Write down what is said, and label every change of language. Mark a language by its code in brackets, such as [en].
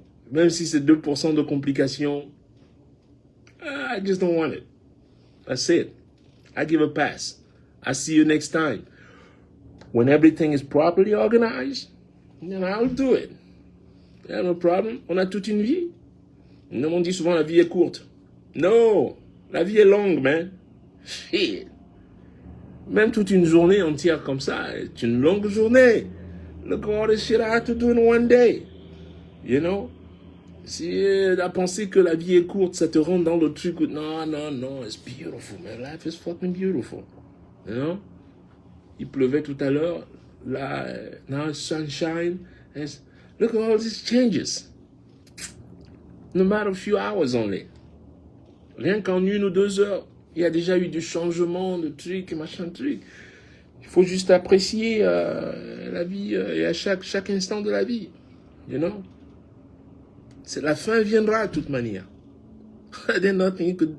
[fr] Même si c'est 2% de complication, [en] I just don't want it. That's it. I give a pass. I see you next time. When everything is properly organized, then I'll do it. Yeah, no problem. [fr] On a toute une vie. Non, on dit souvent la vie est courte. No, la vie est longue, man. Shit. Même toute une journée entière comme ça, c'est une longue journée. [en] Look at all the shit I had to do in one day. You know? [fr] Si la pensée que la vie est courte, ça te rend dans le truc où, non, [en] it's beautiful, man. Life is fucking beautiful. You know? [fr] Il pleuvait tout à l'heure. [en] Là, now it's sunshine. Look at all these changes. No matter a few hours only. [fr] Rien qu'en 1 ou 2 heures, il y a déjà eu du changement, de trucs, machin truc. Il faut juste apprécier la vie et à chaque instant de la vie. [en] You know? [fr] La fin viendra de toute manière. [en] There's nothing.